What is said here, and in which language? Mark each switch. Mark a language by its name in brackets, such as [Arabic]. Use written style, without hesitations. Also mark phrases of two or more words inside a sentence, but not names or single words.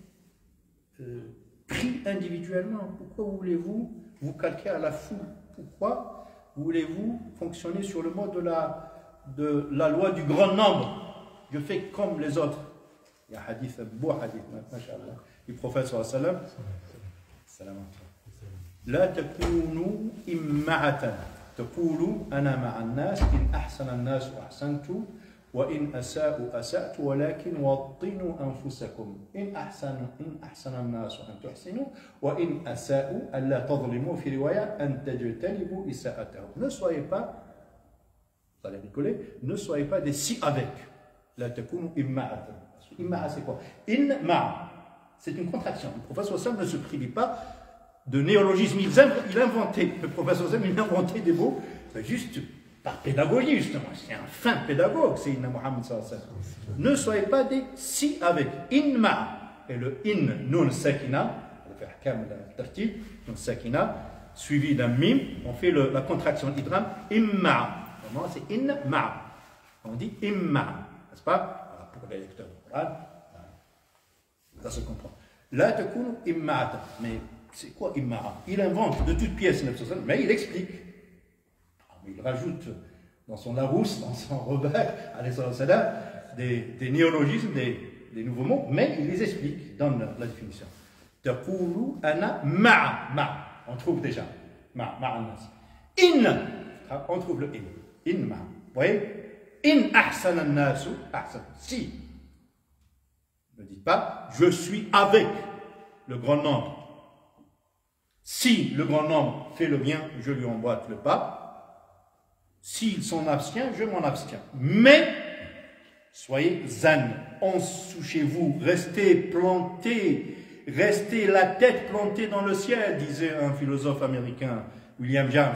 [French] Pris individuellement. Pourquoi voulez-vous vous calquer à la foule? Pourquoi voulez-vous fonctionner sur le mode de la loi du grand nombre? Je fais comme les autres. Il y a un hadith, un beau hadith, machallah, du prophète [Arabic] صلى الله عليه وسلم. لا تكونوا إمعة تقولوا أنا مع الناس إن أحسن الناس أحسنت وإن أساءوا أسأت ولكن وطنوا أنفسكم إن أحسن الناس أن تحسنوا وإن أساءوا ألا تظلموا في رواية أن تجتنبوا إساءتهم. [French] Ne soyez pas, vous allez rigoler, ne soyez pas des si avec. [Arabic] لا تكونوا إمعة. إمعة [French] c'est quoi? إمعة, c'est une contraction. Le prophète [Arabic] صلى الله عليه وسلم [French] ne se privait pas de néologisme. Il inventait, le professeur Zem, il inventait des mots, juste par pédagogie, justement. C'est un fin pédagogue, c'est [Arabic] إن محمد صلى الله عليه وسلم. [French] Ne soyez pas des si avec. Inma, et le in, [Arabic] نون ساكنة, [French] on fait [Arabic] حكم الترتيب, نون ساكنة, [French] suivi d'un mim, on fait la contraction d'idram, imma. Comment c'est inma. On dit imma, n'est-ce pas? Voilà, pour les lecteurs du Coran, ça se comprend. [Arabic] لا تكونوا إمعة, [French] mais c'est quoi Imma'a? Il invente de toutes pièces, mais il explique. Il rajoute dans son Larousse, dans son Robert, des néologismes, des nouveaux mots, mais il les explique dans la définition. [Arabic] تقولوا أنا مع. [French] On trouve déjà. [Arabic] مع ناس. إن. [French] On trouve le in. [Arabic] إن مع. [French] Vous voyez? [Arabic] إن أحسن الناس أحسن. [French] Si. Ne dites pas, je suis avec le grand nombre. Si le grand nombre fait le bien, je lui emboîte le pas. S'il s'en abstient, je m'en abstiens. Mais, Soyez zen, ensouchez-vous, restez plantés, restez la tête plantée dans le ciel, disait un philosophe américain, William James.